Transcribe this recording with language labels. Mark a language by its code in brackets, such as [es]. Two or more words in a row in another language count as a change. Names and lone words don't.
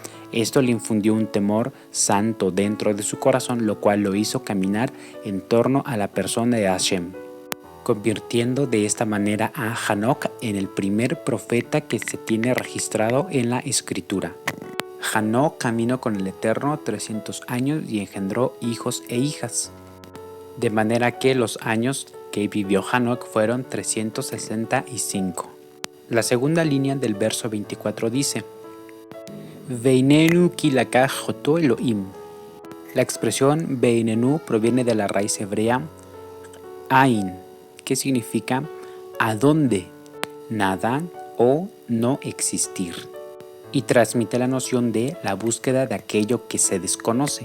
[es] Esto le infundió un temor santo dentro de su corazón, lo cual lo hizo caminar en torno a la persona de Hashem, convirtiendo de esta manera a Hanoc en el primer profeta que se tiene registrado en la escritura. Hanoc caminó con el Eterno 300 años y engendró hijos e hijas, de manera que los años que vivió Hanoc fueron 365. La segunda línea del verso 24 dice: [he] ואיננו כי לקח אותו אלהים. [es] La expresión Veinenu proviene de la raíz hebrea Ain, que significa ¿a dónde? Nada o no existir, y transmite la noción de la búsqueda de aquello que se desconoce.